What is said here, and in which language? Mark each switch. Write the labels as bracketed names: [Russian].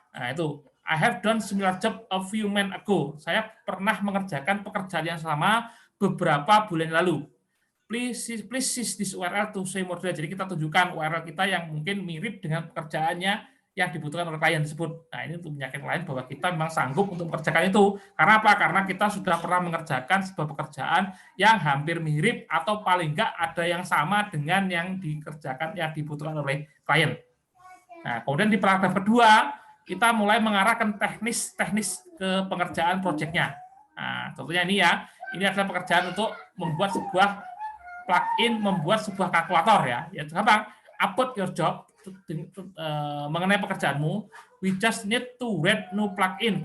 [Indonesian] Nah, itu [English] I have done similar job a few months ago. [Indonesian] Saya pernah mengerjakan pekerjaan yang sama beberapa bulan lalu. [English] Please use this URL to say more. [Indonesian] Jadi kita tunjukkan URL kita yang mungkin mirip dengan pekerjaannya yang dibutuhkan oleh klien tersebut. Nah, ini untuk meyakinkan klien bahwa kita memang sanggup untuk mengerjakan itu. Karena apa? Karena kita sudah pernah mengerjakan sebuah pekerjaan yang hampir mirip atau paling enggak ada yang sama dengan yang dikerjakan yang dibutuhkan oleh klien. Nah, kemudian di paragraf kedua, kita mulai mengarahkan teknis ke pengerjaan proyeknya. Nah, contohnya ini ya, ini adalah pekerjaan untuk membuat sebuah plugin, membuat sebuah kalkulator ya. Ya, apa? [English] Upload your job [Indonesian] mengenai pekerjaanmu. [English] We just need to write new plugin.